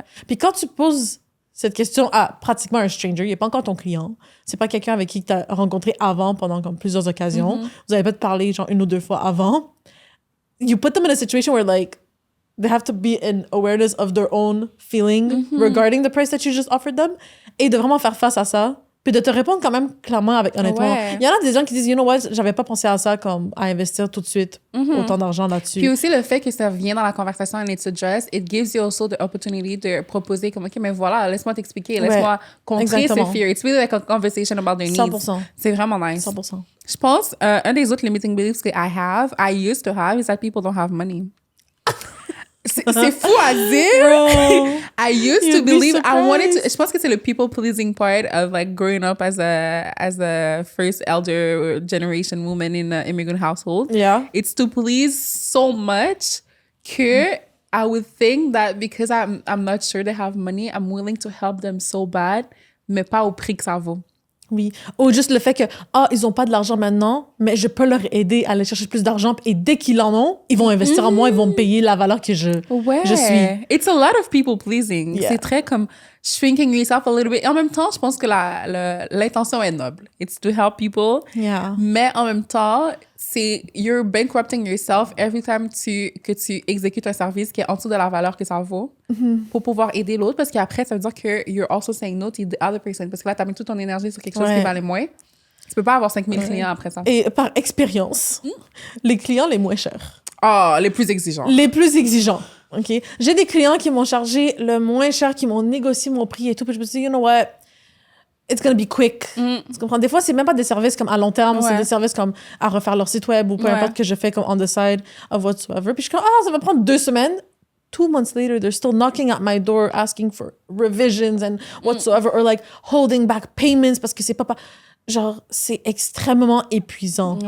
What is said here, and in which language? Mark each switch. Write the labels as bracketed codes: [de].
[fr] Puis quand tu poses cette question à pratiquement un stranger, il n'est pas encore ton client, c'est pas quelqu'un avec qui tu as rencontré avant pendant comme plusieurs occasions, vous avez peut-être parlé genre 1 ou 2 fois avant, [en] you put them in a situation where like they have to be in awareness of their own feeling regarding the price that you just offered them, [fr] et de vraiment faire face à ça, puis de te répondre quand même clairement avec honnêtement. Il y en a des gens qui disent, [en] you know what, [fr] j'avais pas pensé à ça, comme à investir tout de suite autant d'argent là-dessus. Puis aussi le fait que ça vient dans la conversation [en] and it's addressed, it gives you also the opportunity [fr] de proposer comme, OK, mais voilà, laisse-moi t'expliquer, laisse-moi contrer ces fears. [en] It's really like a conversation about their needs. 100%. [fr] C'est vraiment nice. 100%. Je pense, un des autres [en] limiting beliefs que I used to have, is that people don't have money. [fr] C'est fou à dire. [en] I used to believe, [fr] je pense que c'est le [en] people pleasing part of like growing up as a first elder generation woman in an immigrant household. Yeah. It's to please so much que I would think that because I'm not sure they have money, I'm willing to help them so bad, [fr] mais pas au prix que ça vaut. Oui. Ou juste le fait que, ils ont pas de l'argent maintenant, mais je peux leur aider à aller chercher plus d'argent. Et dès qu'ils en ont, ils vont investir en moi, ils vont me payer la valeur que je suis. [en] It's a lot of people pleasing. [fr] Yeah. C'est très comme [en] shrinking yourself a little bit. [fr] Et en même temps, je pense que l'intention est noble. [en] It's to help people. Yeah. [fr] Mais en même temps, [en] you're bankrupting yourself every time [fr] que tu exécutes un service qui est en dessous de la valeur que ça vaut pour pouvoir aider l'autre. Parce qu'après, ça veut dire que [en] you're also saying no to the other person. [fr] Parce que là, tu as mis toute ton énergie sur quelque chose qui valait moins. Tu peux pas avoir 5000 clients après ça. Et par expérience, les clients les moins chers. Ah, les plus exigeants. Les plus exigeants. OK? J'ai des clients qui m'ont chargé le moins cher, qui m'ont négocié mon prix et tout. Puis je me suis dit, [en] you know what? It's gonna be quick. [fr] Tu comprends? Des fois, c'est même pas des services comme à long terme, c'est des services comme à refaire leur site web ou peu importe que je fais comme [en] on the side of whatsoever. [fr] Puis je suis comme, ça va prendre 2 semaines. [en] 2 months later, they're still knocking at my door asking for revisions and whatsoever, or like holding back payments [fr] parce que c'est pas... Genre, c'est extrêmement épuisant.